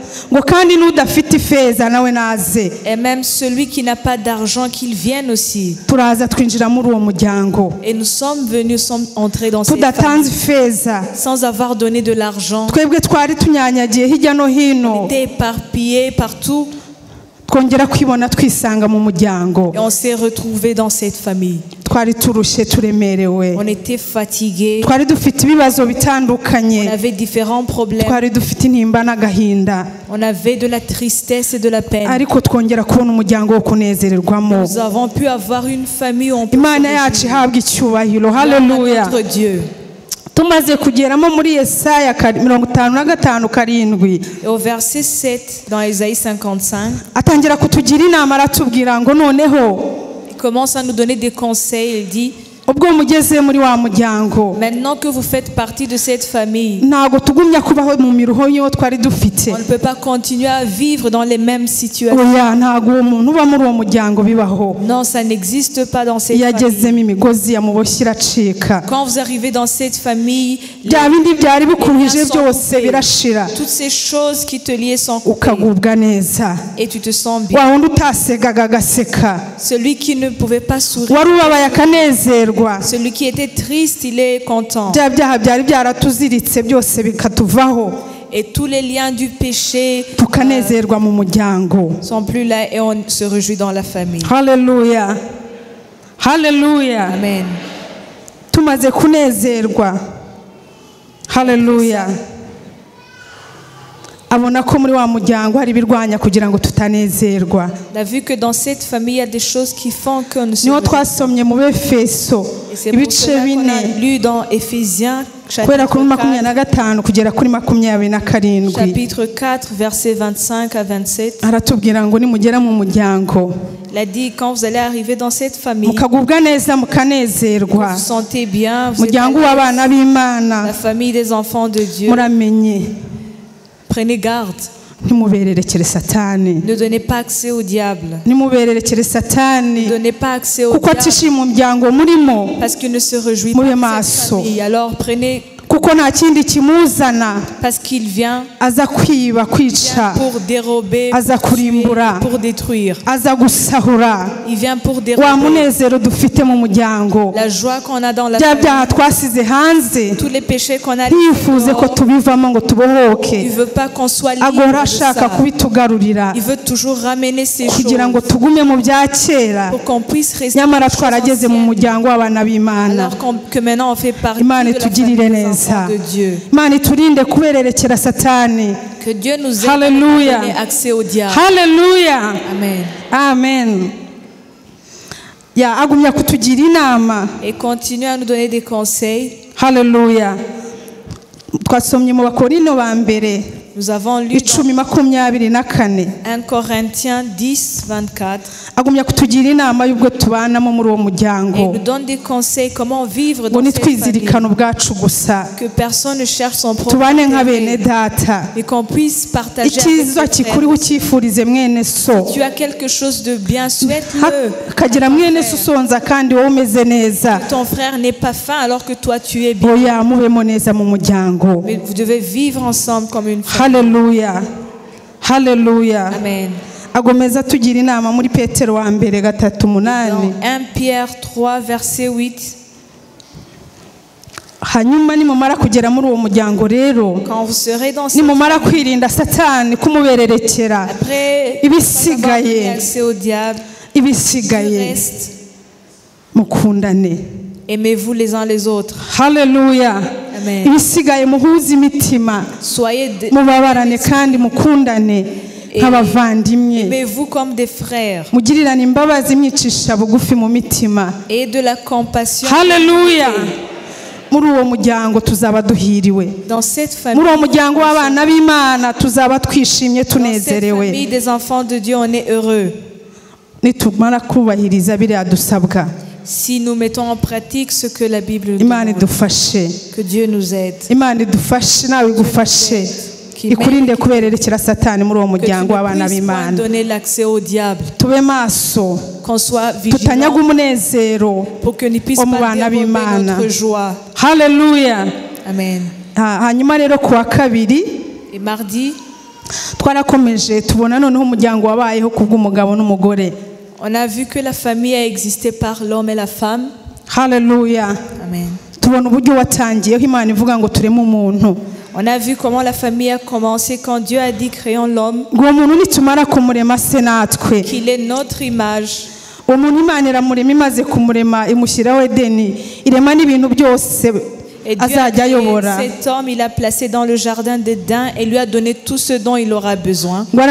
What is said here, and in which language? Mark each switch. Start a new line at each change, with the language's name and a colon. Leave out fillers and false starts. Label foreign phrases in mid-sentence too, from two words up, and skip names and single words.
French: Et même celui qui n'a pas d'argent, qu'il vienne aussi. Et nous sommes venus, sommes entrés dans cette famille sans avoir donné de l'argent. On était éparpillés partout.
Kinyarwanda: twongera kwibona twisanga mu muryango.
French: Et on s'est retrouvés dans cette famille.
Kinyarwanda: twari turushe turemerewe.
French: On était fatigués.
Kinyarwanda: twari dufite ibibazo bitandukanye.
French: On avait différents problèmes.
Kinyarwanda: twari dufite intimba n'agahinda.
French: On avait de la tristesse et de la peine.
Kinyarwanda: ariko twongera kubona umuryango wo kunezererwamo.
French: Nous avons pu avoir une famille où on peut
Kinyarwanda: Imana yacu ihabwa icyubahiro. Haleluya.
French: notre Dieu.
Kinyarwanda: tumaze kugeramo muri Yesaya 55:7.
French: Et au verset 7 dans Ésaïe 55,
Kinyarwanda: atangira kutugira inama aratubwira ngo noneho
French: il commence à nous donner des conseils. Il dit:
Kinyarwanda: ubwo mugeze muri wa muryango,
French: maintenant que vous faites partie de cette famille,
Kinyarwanda: ntago tugumya kubaho mu miruho yo twari dufite.
French: on ne peut pas continuer à vivre dans les mêmes situations.
Kinyarwanda: oya ntago umuntu uba muri uwo muryango bibaho.
French: Non, ça n'existe pas dans cette famille.
Kinyarwanda: yagezemo imigozi yamuboshye iracika.
French: Quand vous arrivez dans cette famille,
Kinyarwanda: bya bindi byari bikuruhije byose birashira.
French: toutes ces choses qui te liaient sont coupées
Kinyarwanda: ukagubwa neza.
French: et tu te sens bien.
Kinyarwanda: wa wundi utasegaga agaseka.
French: Celui qui ne pouvait pas sourire,
Kinyarwanda: wari ubabaye akanezerwa.
French: celui qui était triste, il est content.
Kinyarwanda: bya byaha byari byaratuziritse byose bikatuvaho.
French: Et tous les liens du péché
Kinyarwanda: tukanezerwa mu muryango.
French: sont plus là et on se réjouit dans la famille.
Kinyarwanda: Haleluya. Haleluya. Amen. tumaze kunezerwa. Haleluya. abona ko muri wa muryango hari birwanya kugira ngo tutanezerwa.
French: On a vu que dans cette famille il y a des choses qui font que nous
Kinyarwanda: niho twasomye mu Befeso ibice 4
French: lu dans Éphésiens
Kinyarwanda: kubera kuri 25 kugera kuri 27.
French: chapitre 4 verset 25 à 27.
Kinyarwanda: aratubwira ngo nimugera mu muryango,
French: il a dit quand vous allez arriver dans cette famille,
Kinyarwanda: mukagubwa neza mukanezerwa.
French: vous sentez bien, vous êtes
Kinyarwanda: muryango w'abana b'Imana,
French: la famille des enfants de Dieu.
Kinyarwanda: muramenye
French: Prenez garde.
Kinyarwanda: ntimubererekere satani.
French: Ne donnez pas accès au diable.
Kinyarwanda: ntimubererekere satani
French: Ne donnez pas accès au
Kinyarwanda: kuko
French: diable.
Kinyarwanda: atishima umuryango murimo.
French: Parce qu'il ne se réjouit pas
Kinyarwanda: mube
French: de cette
Kinyarwanda: maso.
French: famille. Alors prenez,
Kinyarwanda: kuko nta kindi kimuzana.
French: parce qu'il vient
Kinyarwanda: aza kwiba, kwica,
French: pour dérober,
Kinyarwanda: aza
French: pour tuer,
Kinyarwanda: kurimbura,
French: pour détruire.
Kinyarwanda: aza gusahura.
French: Il vient pour
Kinyarwanda: wa
French: dérober.
Kinyarwanda: munezero dufite mu muryango,
French: La joie qu'on a dans la
Kinyarwanda: bya
French: famille,
Kinyarwanda: byaha twasize hanze,
French: tous les péchés qu'on a
Kinyarwanda: ntiyifuze ko
French: dehors,
Kinyarwanda: tubivamo ngo
French: il
Kinyarwanda: tubohoke.
French: veut pas qu'on soit libre
Kinyarwanda: agora
French: de
Kinyarwanda: ashaka
French: ça.
Kinyarwanda: kubitugarurira
French: Il veut toujours ramener ces
Kinyarwanda: kugira ngo
French: choses
Kinyarwanda: tugume mu bya kera.
French: pour qu'on puisse rester
Kinyarwanda: nyamara
French: des choses
Kinyarwanda: twarageze mu
French: anciennes.
Kinyarwanda: muryango w'abana b'Imana.
French: Alors que maintenant on fait partie
Kinyarwanda: Imana
French: de la
Kinyarwanda: itugirire
French: famille des
Kinyarwanda: neza.
French: enfants de Dieu.
Kinyarwanda: Imana iturinde kubererekera satani.
French: Que Dieu nous aide Hallelujah. à donner accès au diable.
Kinyarwanda: Haleluya. Amen. Amen. ya agumya kutugira inama.
French: Et continue à nous donner des conseils.
Kinyarwanda: Haleluya. twasomye mu Bakorino ba mbere
French: Nous avons lu 10:24. 1 Corinthiens 10, 24.
Kinyarwanda: agumya kutugira inama y'ubwo tubanamo muri uwo
French: Et
Kinyarwanda: muryango.
French: il nous donne des conseils comment vivre
Kinyarwanda: ngo
French: dans cette famille.
Kinyarwanda: nitwizirikana ubwacu gusa,
French: Que personne ne cherche son propre
Kinyarwanda: tubane nka bene
French: intérêt.
Kinyarwanda: data.
French: Et qu'on puisse partager avec
Kinyarwanda: icyiza
French: ses frères.
Kinyarwanda: kikuriho ucyifurize mwene so.
French: Tu as quelque chose de bien, souhaite-le.
Kinyarwanda: kagira mwene so usonza kandi wowe umeze neza.
French: Ton frère n'est pas faim alors que toi tu es bien.
Kinyarwanda: oya mubemo neza mu muryango.
French: Mais vous devez vivre ensemble comme une famille.
Kinyarwanda: Haleluya. Haleluya. Amen. agomeza tugira inama muri Petero wa mbere 3:8.
French: Dans 1 Pierre 3 verset 8.
Kinyarwanda: hanyuma nimumara kugera muri uwo muryango rero,
French: Quand vous serez dans
Kinyarwanda: nimumara kwirinda satani kumubererekera,
French: après
Kinyarwanda: ibisigaye
French: avoir accès au diable,
Kinyarwanda: ibisigaye
French: reste,
Kinyarwanda: mukundane.
French: aimez-vous les uns les autres.
Kinyarwanda: Haleluya. Amen. ibisigaye muhuze imitima,
French: Soyez
Kinyarwanda: mubabarane kandi mukundane nk'abavandimwe.
French: aimez-vous comme des frères
Kinyarwanda: mugirirane imbabazi mwicisha bugufi mu mitima.
French: et de la compassion.
Kinyarwanda: Haleluya. muri uwo muryango tuzaba duhiriwe.
French: Dans cette famille,
Kinyarwanda: muri uwo muryango w'abana b'Imana tuzaba twishimye
French: dans cette
Kinyarwanda: tunezerewe.
French: famille des enfants de Dieu, on est heureux.
Kinyarwanda: nitumara kubahiriza biriya dusabwa.
French: Si nous mettons en pratique ce que la Bible nous
Kinyarwanda: Imana
French: demande.
Kinyarwanda: idufashe.
French: Que Dieu nous aide.
Kinyarwanda: Imana idufashe, nawe igufashe, ikurinde kubererekera satani muri uwo
French: Que tu
Kinyarwanda: muryango w'abana
French: ne puisses pas
Kinyarwanda: b'Imana.
French: donner l'accès au diable.
Kinyarwanda: tube maso,
French: Qu'on soit
Kinyarwanda: tutanyaga
French: vigilant
Kinyarwanda: umunezero
French: pour que ne puisse
Kinyarwanda: wo mu
French: pas
Kinyarwanda: bana
French: dérober
Kinyarwanda: b'Imana.
French: notre joie.
Kinyarwanda: Haleluya. Amen. hanyuma rero kuwa kabiri
French: Et mardi,
Kinyarwanda: twarakomeje tubona noneho umuryango wabayeho kubw'umugabo n'umugore.
French: on a vu que la famille a existé par l'homme et la femme.
Kinyarwanda: Haleluya. Amen. tubona uburyo watangiyeho Imana ivuga ngo tureme umuntu.
French: On a vu comment la famille a commencé quand Dieu a dit créons l'homme. Qu'il est notre image. Et Dieu a créé cet homme, il l'a placé dans le jardin d'Éden et lui a donné tout ce dont il aura besoin.